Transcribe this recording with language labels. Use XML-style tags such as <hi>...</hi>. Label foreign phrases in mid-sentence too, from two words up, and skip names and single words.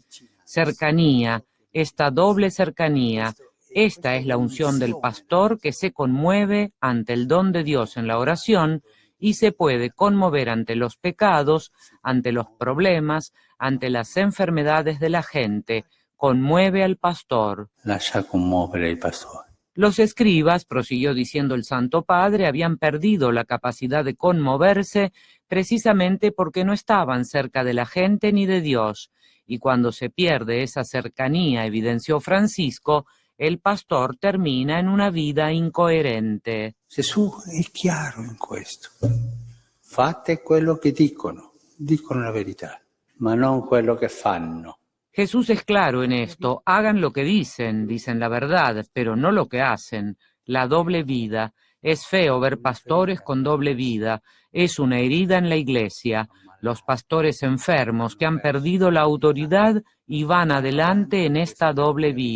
<es>Cercanía, esta doble cercanía. Esta es la unción del pastor que se conmueve ante el don de Dios en la oración y se puede conmover ante los pecados, ante los problemas, ante las enfermedades de la gente. Conmueve al pastor.</es> <it>Lascia commuovere il pastore.</it> <es>Los escribas, prosiguió diciendo el Santo Padre, habían perdido la capacidad de conmoverse precisamente porque no estaban cerca de la gente ni de Dios. Y cuando se pierde esa cercanía, evidenció Francisco, el pastor termina en una vida incoherente.</es> <it>Gesù è chiaro in questo. Fate quello che dicono la verità, ma non quello che fanno.</it> <es>Jesús es claro en esto, hagan lo que dicen la verdad, pero no lo que hacen, la doble vida. Es feo ver pastores con doble vida, es una herida en la iglesia. Los pastores enfermos que han perdido la autoridad y van adelante en esta doble vida.</es>